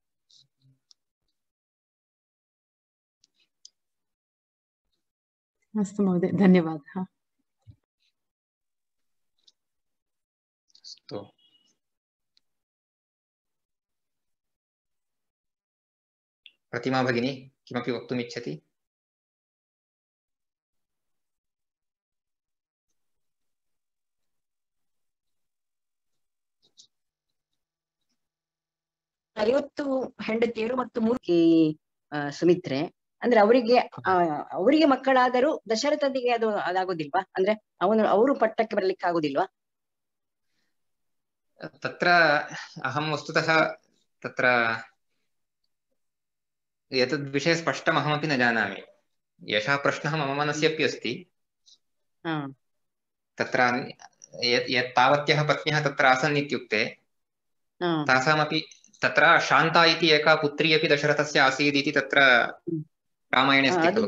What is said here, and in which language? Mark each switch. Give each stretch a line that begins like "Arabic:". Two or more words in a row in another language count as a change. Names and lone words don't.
Sanskrit: अस्तु महोदय, धन्यवादः। अस्तु, प्रतिमा भगिनी किमपि वक्तुम् इच्छति?
Kannada: ಐವತ್ತು ಹೆಂಡತಿಯರು ಮತ್ತು ಮೂರು ಸುಮಿತ್ರೆ ಅಂದ್ರೆ ಅವರಿಗೆ ಮಕ್ಕಳಾದರೂ ದಶರಥನಿಗೆ ಅದು ಅದಾಗೋದಿಲ್ವಾ? ಅಂದ್ರೆ ಅವರು ಪಟ್ಟಕ್ಕೆ ಬರ್ಲಿಕ್ಕೆ ಆಗುದಿಲ್ವಾ?
Sanskrit: तत्र अहं वस्तुतः तत्र एतद्विषये स्पष्टम् अहमपि न जानामि। एषः प्रश्नः मम मनसि अपि अस्ति। तत्र तावत्यः पत्न्यः तत्र आसन् इत्युक्ते तासामपि तत्र शान्ता इति एका पुत्री अपि दशरथस्य आसीत् इति तत्र रामायणे अस्ति खलु।